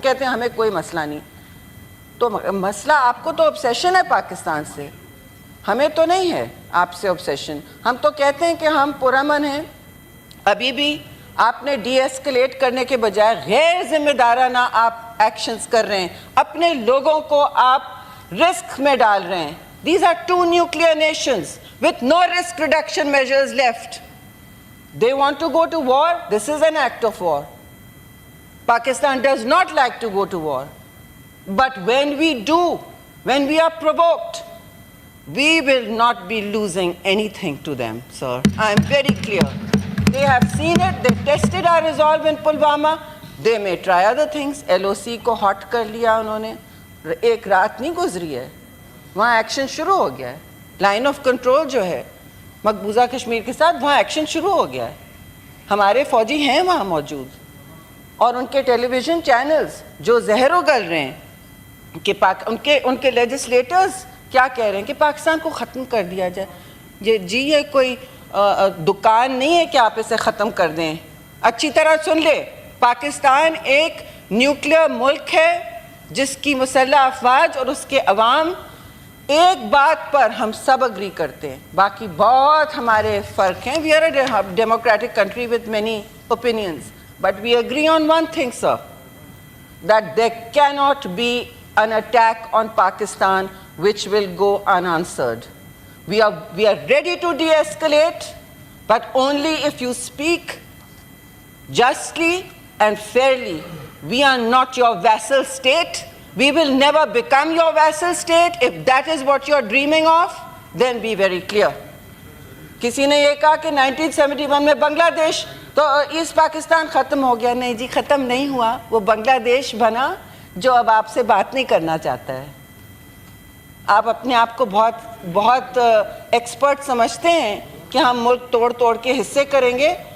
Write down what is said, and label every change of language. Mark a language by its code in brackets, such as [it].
[ur] کہتے ہیں ہمیں کوئی مسئلہ نہیں. تو مسئلہ آپ کو تو obsession ہے پاکستان سے, ہمیں تو نہیں ہے آپ سے obsession. ہم تو کہتے ہیں کہ ہم پرامن ہیں. ابھی بھی آپ نے ڈی ایسکلیٹ کرنے کے بجائے غیر ذمہ دارانہ آپ ایکشنز کر رہے ہیں, اپنے لوگوں کو آپ رسک میں ڈال رہے ہیں. [en] These are 2 nuclear nations with no risk reduction measures left. They want to go to war. This is an act of war. Pakistan does not like to go to war. But when we do, when we are provoked, we will not be losing anything to them, sir. I am very clear. They have seen it. They tested our resolve in Pulwama. They may try other things. [ur] LOC کو hot کر لیا انہوں نے, ایک رات نہیں گزری ہے, وہاں ایکشن شروع ہو گیا ہے. لائن آف کنٹرول جو ہے مقبوضہ کشمیر کے ساتھ, وہاں ایکشن شروع ہو گیا ہے. ہمارے فوجی ہیں وہاں موجود, اور ان کے ٹیلی ویژن چینلز جو زہر اگل رہے ہیں کہ ان کے لیجسلیٹرز کیا کہہ رہے ہیں کہ پاکستان کو ختم کر دیا جائے. یہ کوئی دکان نہیں ہے کہ آپ اسے ختم کر دیں. اچھی طرح سن لے, پاکستان ایک نیوکلیئر ملک ہے جس کی مسلح افواج اور اس کے عوام, ایک بات پر ہم سب اگری کرتے ہیں, باقی بہت ہمارے فرق ہیں. We are a democratic country with many opinions, but we agree on one thing, sir, that there cannot be an attack on Pakistan which will go unanswered. [en] We are ready to de-escalate, but only if you speak justly and fairly. We are not your vassal state. We will never become your vassal state. If that is what you are dreaming of, then be very clear. [ur] کسی نے یہ کہا کہ 1971 میں بنگلہ دیش تو asset Pakistan ختم ہو گیا. نہیں جی, ختم نہیں ہوا. وہ بنگلہ دیش بنا جو اب آپ سے بات نہیں کرنا چاہتا ہے. آپ اپنے آپ کو بہت ایکسپرٹ سمجھتے ہیں کہ ہم ملک توڑ توڑ کے حصے کریں گے.